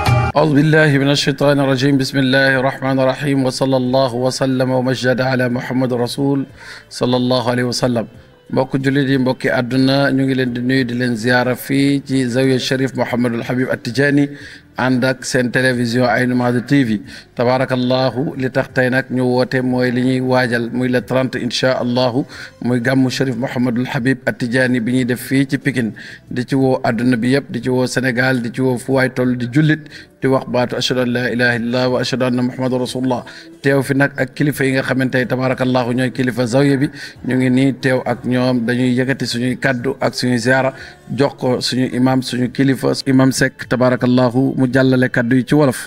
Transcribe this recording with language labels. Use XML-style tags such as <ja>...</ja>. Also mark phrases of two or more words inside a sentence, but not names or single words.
<ar>أعوذ بالله من الشيطان الرجيم بسم الله الرحمن الرحيم وصلى الله وسلم ومجد على محمد رسول صلى الله عليه وسلم</ar> <wo>mbokk jullit yi mbokki àdduna ñu ngi leen di nuyu di leen ziyaara fii ci zawiya Cherif Mouhamadul Habib At-Tidjani ànd ak seen télévision Aïnou Mady TV tabarakallahu li tax tey nag ñu woote mooy li ñuy waajal muy le 30</wo> <ar>إن شاء الله</ar> <wo>muy gàmmu Cherif Mouhamadul Habib At-Tidjani bi ñuy def fii ci Pikine di ci woo àdduna bi yëpp di ci woo Sénégal di ci woo fu waay toll di jullit di wax baatu</wo> <ar>أشهد أن لا إله إلا الله وأشهد أن محمدا رسول الله</ar> <wo>teew fi nag ak kilifa yi nga xamante ne tabarakallahu ñooy kilifa zawiya bi ñu ngi nii teew ak ñoom dañuy yëkkati suñuy kaddu ak suñuy ziara jox ko suñu imam suñu kilifa imam Seck tabarakallahu mu jàllale kaddu yi ci wolof.</wo>